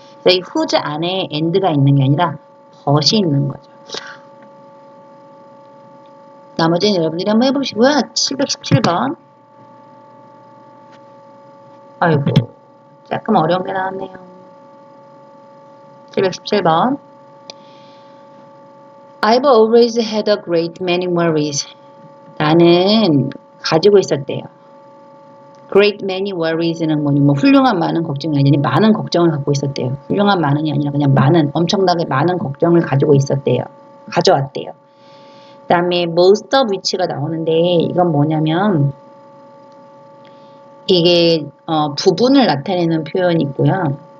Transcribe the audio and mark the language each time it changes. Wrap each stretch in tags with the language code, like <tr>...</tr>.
<ko>이 whose 안에 and가 있는 게 아니라 but이 있는 거죠. 나머지는 여러분들이 한번 해보시고요. 717번. 아이고, 조금 어려운 게 나왔네요. 717번.</ko> <en>I've always had a great many worries.</en> <ko>나는 가지고 있었대요.</ko> <en>Great many worries는</en> <ko>뭐니? 훌륭한 많은 걱정이 아니라 많은 걱정을 갖고 있었대요. 훌륭한 많은이 아니라 그냥 엄청나게 많은 걱정을 가지고 있었대요. 가져왔대요. 그 다음에 most of which가 나오는데 이건 뭐냐면 이게 부분을 나타내는 표현이 있고요.</ko>